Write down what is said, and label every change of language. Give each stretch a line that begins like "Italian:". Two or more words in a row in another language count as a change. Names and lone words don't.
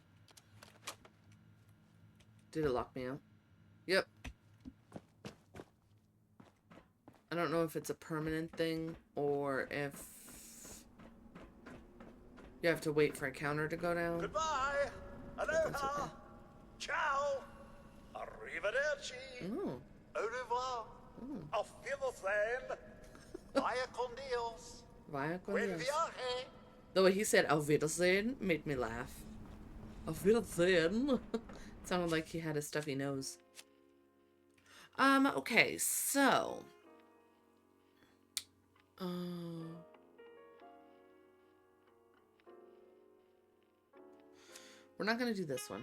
English: Did it lock me out? Yep. I don't know if it's a permanent thing or if you have to wait for a counter to go down. Goodbye. That's Aloha. okay.
Italian: Ciao. Arrivederci.
English: Oh.
French: Au revoir.
German: Auf Wiedersehen.
Spanish: Vaya con Dios. Vaya con Buen Dios. viaje.
English: The way he said
German: Auf Wiedersehen
English: made me laugh.
German: Auf Wiedersehen.
English: It sounded like he had a stuffy nose. Okay, so. We're not gonna do this one.